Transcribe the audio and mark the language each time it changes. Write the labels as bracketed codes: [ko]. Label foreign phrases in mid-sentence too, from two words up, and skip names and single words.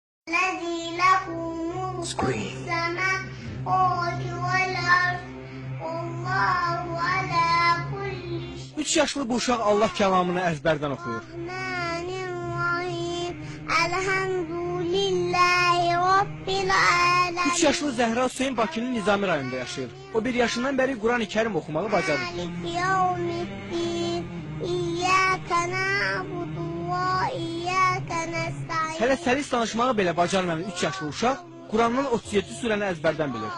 [ar] الذي له ملك السماوات والأرض والله على كل شيء. [az] 3 yaşlı bu uşaq Allah kəlamını əzbərdən oxuyur. [ar] الحمد لله رب العالمين. [az] 3 yaşlı Zəhra Hüseyn Bakının Nizami rayonunda yaşayır. O 1 yaşından bəri Quran-ı Kərim oxumağı bacarır. Hələ səlis danışmağı belə bacarmayan 3 yaşlı uşaq Qurandan 37 surəni əzbərdən bilir.